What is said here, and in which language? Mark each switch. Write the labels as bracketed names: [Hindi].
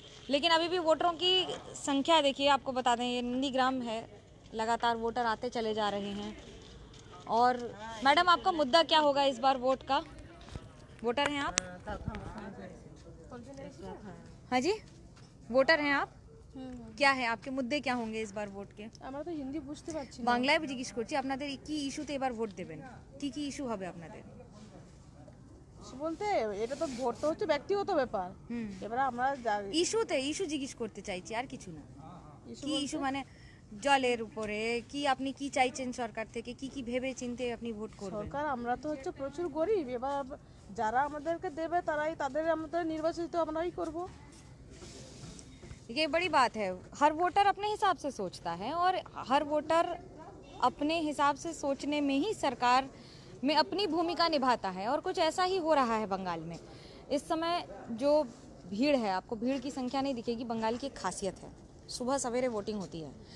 [Hindi] लेकिन अभी भी वोटरों की संख्या देखिए, आपको बता दें ये नंदीग्राम है, लगातार वोटर आते चले जा रहे हैं। और मैडम, आपका मुद्दा क्या होगा इस बार वोट का? वोटर हैं आप? हाँ जी, वोटर हैं आप? क्या है आपके मुद्दे, क्या होंगे इस बार वोट के? [Bangla] আমরা তো হিন্দি বুঝতে পারছি না। বাংলায় জিজ্ঞেস করছি, আপনাদের কি ইস্যুতে এবার ভোট দেবেন? কি কি ইস্যু হবে আপনাদের? বলতে এটা তো ভোট তো হচ্ছে ব্যক্তিগত ব্যাপার। এবারে আমরা ইস্যু জিজ্ঞেস করতে চাইছি, আর কিছু না। কি ইস্যু মানে জলের উপরে কি আপনি কি চাইছেন সরকার থেকে, কি কি ভেবে চিন্তে আপনি ভোট করবেন? সরকার, আমরা তো হচ্ছে প্রচুর গরিব, এবার যারা আমাদেরকে দেবে তারাই তাদের আমাদের নির্বাচিত আমরাই করব। [Hindi] ये बड़ी बात है, हर वोटर अपने हिसाब से सोचता है, और हर वोटर अपने हिसाब से सोचने में ही सरकार में अपनी भूमिका निभाता है, और कुछ ऐसा ही हो रहा है बंगाल में। इस समय जो भीड़ है, आपको भीड़ की संख्या नहीं दिखेगी, बंगाल की एक खासियत है, सुबह सवेरे वोटिंग होती है।